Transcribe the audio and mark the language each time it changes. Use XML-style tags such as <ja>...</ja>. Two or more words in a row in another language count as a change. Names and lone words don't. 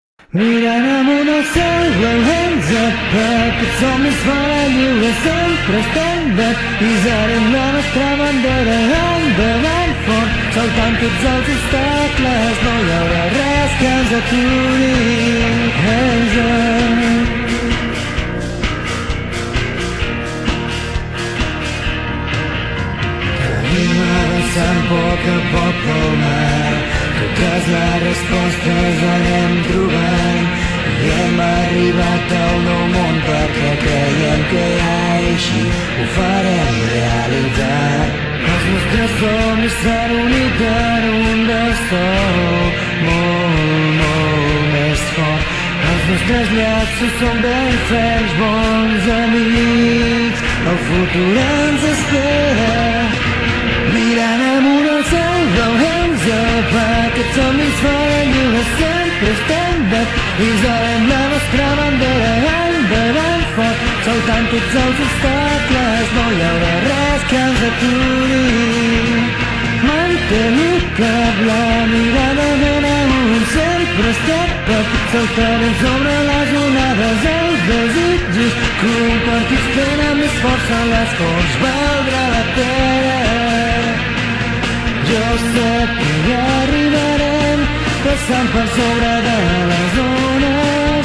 <ca>Mirant amunt al cel,</ca> <en>well hands up,</en> <ca>aquests somnis fora lliure sempre estem bé. Isarem la nostra bandera endavant fort, saltant tots els obstacles, no hi haurà res que ens aturi.</ca> <en>Hands up.</en> <ca>Tenim avançant a poc pel mar, totes les respostes anem trobant i hem arribat al nou món perquè creiem que hi ha i així ho farem realitat. Els nostres somnis s'han unit en un destor molt més fort. Els nostres llaços són ben ferms, bons amics, el futur ens espera. Mirant amunt al cel,</ca> <en>well hands up,</en> <ca>aquests somnis faran lliure sempre estem bé. Isarem la nostra bandera endavant fort, saltant tots els obstacles, no hi haurà res que ens aturi. Mantenim cap la mirada ben amunt, sempre</ca> <en>step up,</en> <ca>saltarem sobre les onades, els desitjos compartits tenen més força, l'esforç valdrà la pena. Jo sé que hi arribarem, passant per sobre de les ones.</ca>